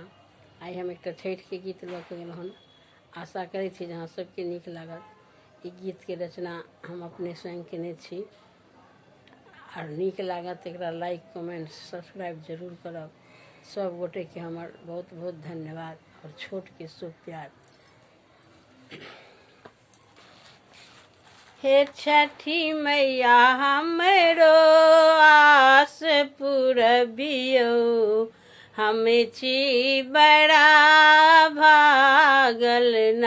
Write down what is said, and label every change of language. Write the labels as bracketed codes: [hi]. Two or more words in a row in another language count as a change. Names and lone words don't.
[mai] आई हम एक छठ के गीत लऽ के गेल हन। आशा करै छी जहाँ सबके नीक लागत। ई गीत के रचना हम अपने स्वयं केने छी और नीक लागत एकरा [en] like comment subscribe [mai] जरूर करब। सब गोटे के हमर बहुत बहुत धन्यवाद और छोट के शुभ प्यार। हे छठी मैया हमरो आस पुरबियो, हमें छी बड़ा भागल ना।